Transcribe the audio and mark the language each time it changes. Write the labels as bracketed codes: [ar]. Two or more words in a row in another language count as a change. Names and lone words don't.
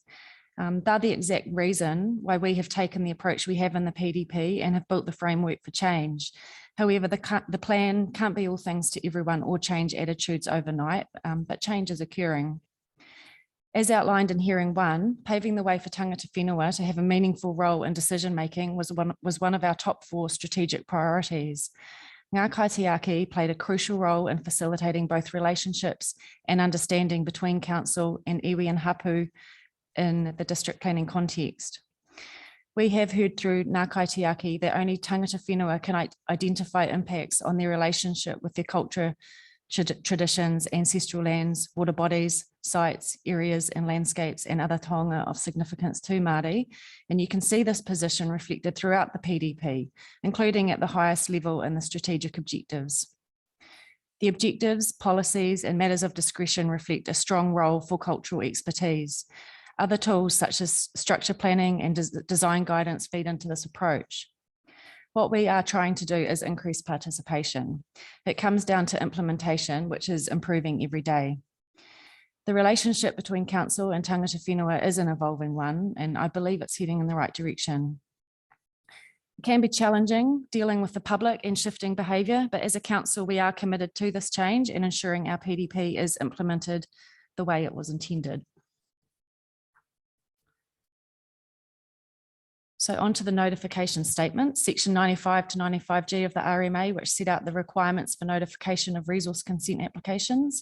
[en] They're the exact reason why we have taken the approach we have in the PDP and have built the framework for change. However, the plan can't be all things to everyone or change attitudes overnight, but change is occurring. As outlined in hearing 1, paving the way for [mi] tangata whenua [en] to have a meaningful role in decision-making was one of our top 4 strategic priorities. [mi] Ngā kaitiaki [en] played a crucial role in facilitating both relationships and understanding between council and iwi and hapu in the district planning context. We have heard through [mi] ngā kaitiaki [en] that only [mi] tangata whenua [en] can identify impacts on their relationship with their culture, traditions, ancestral lands, water bodies, sites, areas and landscapes and other taonga of significance to Māori. And you can see this position reflected throughout the PDP, including at the highest level in the strategic objectives. The objectives, policies and matters of discretion reflect a strong role for cultural expertise. Other tools such as structure planning and design guidance feed into this approach. What we are trying to do is increase participation. It comes down to implementation, which is improving every day. The relationship between council and [mi] tangata whenua [en] is an evolving one, and I believe it's heading in the right direction. It can be challenging dealing with the public and shifting behaviour, but as a council, we are committed to this change and ensuring our PDP is implemented the way it was intended. So on to the notification statement, section 95 to 95G of the RMA, which set out the requirements for notification of resource consent applications.